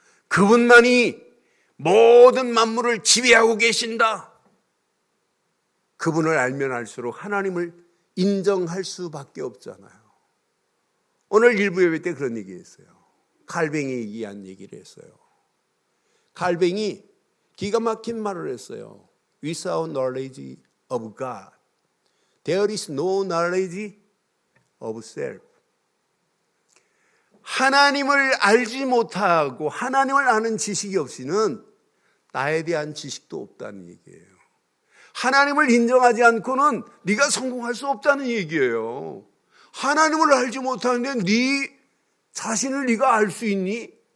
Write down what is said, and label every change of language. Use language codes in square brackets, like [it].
[ko] 그분만이 모든 만물을 지배하고 계신다. 그분을 알면 알수록 하나님을 인정할 수밖에 없잖아요. 오늘 일부 예배 때 그런 얘기했어요. 갈뱅이 얘기한 얘기를 했어요. 갈뱅이 기가 막힌 말을 했어요. [en] Without knowledge of God, there is no knowledge of self. [ko] 하나님을 알지 못하고 하나님을 아는 지식이 없이는 나에 대한 지식도 없다는 얘기예요. 하나님을 인정하지 않고는 네가 성공할 수 없다는 얘기예요. 하나님을 알지 못하는데 네 자신을 네가 알 수 있니?